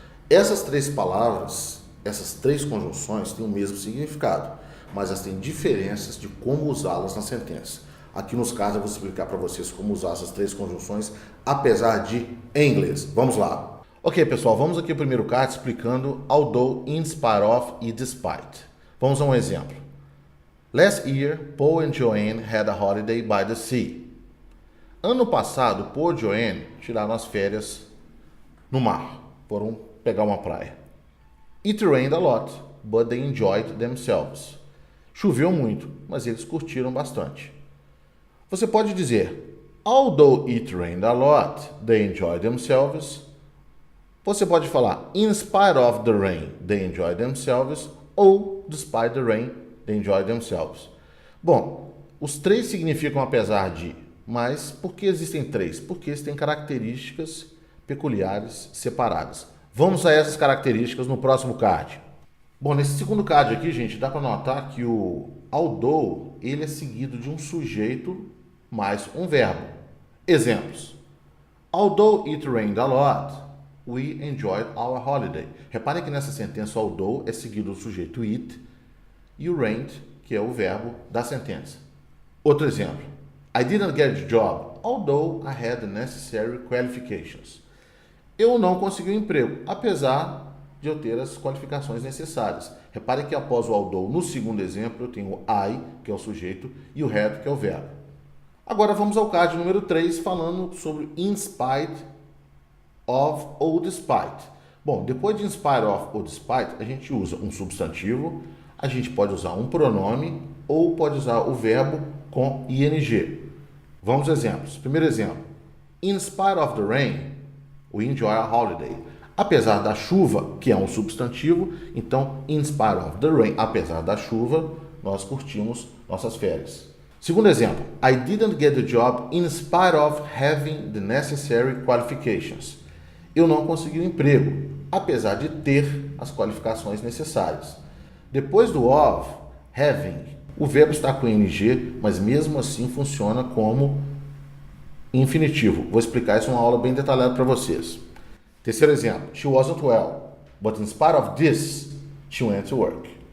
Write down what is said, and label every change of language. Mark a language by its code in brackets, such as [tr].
[pt] Essas três palavras, essas três conjunções têm o mesmo significado, mas elas têm diferenças de como usá-las na sentença. Aqui nos casos eu vou explicar para vocês como usar essas três conjunções apesar de em inglês. Vamos lá. Ok, pessoal, vamos aqui ao primeiro caso explicando although, in spite of e despite. Vamos a um exemplo. [en] Last year, Paul and Joanne had a holiday by the sea. [pt] Ano passado, Paul e Joanne tiraram as férias no mar, foram pegar uma praia. [en] It rained a lot, but they enjoyed themselves. [pt] Choveu muito, mas eles curtiram bastante. Você pode dizer, [en] although it rained a lot, they enjoyed themselves. [pt] Você pode falar, [en] in spite of the rain, they enjoyed themselves. Ou, despite the rain, they enjoyed themselves. [pt] Bom, os três significam apesar de, mas por que existem três? Porque eles têm características peculiares separadas. Vamos a essas características no próximo card. Bom, nesse segundo card aqui, gente, dá para notar que o although, ele é seguido de um sujeito mais um verbo. Exemplos. [en] Although it rained a lot, we enjoyed our holiday. [pt] Reparem que nessa sentença, although é seguido do sujeito it e o rained, que é o verbo da sentença. Outro exemplo. [en] I didn't get the job, although I had the necessary qualifications. [pt] Eu não consegui um emprego, apesar de eu ter as qualificações necessárias. Repare que após o although, no segundo exemplo, eu tenho o I, que é o sujeito, e o had, que é o verbo. Agora vamos ao card número 3, falando sobre in spite of ou despite. Bom, depois de in spite of ou despite, a gente usa um substantivo, a gente pode usar um pronome ou pode usar o verbo com ing. Vamos aos exemplos. Primeiro exemplo. [en] In spite of the rain, we enjoy our holiday. [pt] Apesar da chuva, que é um substantivo, então, [en] in spite of the rain, [pt] apesar da chuva, nós curtimos nossas férias. Segundo exemplo, [en] I didn't get the job in spite of having the necessary qualifications. [pt] Eu não consegui um emprego, apesar de ter as qualificações necessárias. Depois do of, having, o verbo está com ing, mas mesmo assim funciona como infinitivo. Vou explicar isso em uma aula bem detalhada para vocês. Terceiro exemplo. [en] She wasn't well, but in spite of this, she went to work.